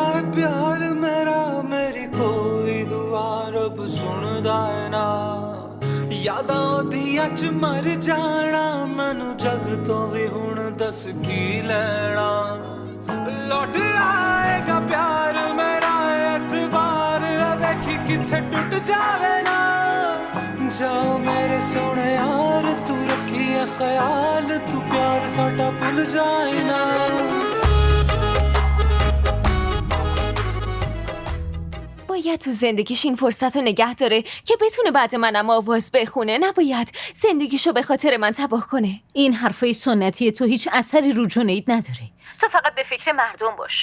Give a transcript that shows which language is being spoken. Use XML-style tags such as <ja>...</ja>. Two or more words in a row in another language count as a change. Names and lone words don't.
<pa>ਪਿਆਰ ਮੇਰਾ ਮੇਰੀ ਕੋਈ ਦੁਆ ਰੱਬ ਸੁਣਦਾ ਹੈ ਨਾ ਯਾਦਾਂ ਓਦੀਆਂ ਚ ਮਰ ਜਾਣਾ ਮੈਨੂੰ ਜੱਗ ਤੋ ਭੀ ਹੁਣ ਦੱਸ ਕੀ ਲੈਣਾ</pa> <hi>लौट आएगा प्यार मेरा एतबार</hi> <pa>ਵੇਖੀਂ ਕਿੱਥੇ ਟੁੱਟ ਜਾਵੇ ਨਾ ਜਾਓ ਮੇਰੇ ਸੋਨੇ ਯਾਰ ਤੂੰ ਰੱਖੀ ਹੈ ਖ਼ਿਆਲ ਤੂੰ ਪਿਆਰ ਸਾਡਾ ਭੁੱਲ ਜਾਏ ਨਾ</pa> <fa>باید تو زندگیش این فرصت رو نگه داره که بتونه بعد منم آواز بخونه. نباید زندگیشو به خاطر من تباه کنه. این حرفای سنتی تو هیچ اثری رو جنید نداره. تو فقط به فکر مردم باش.</fa>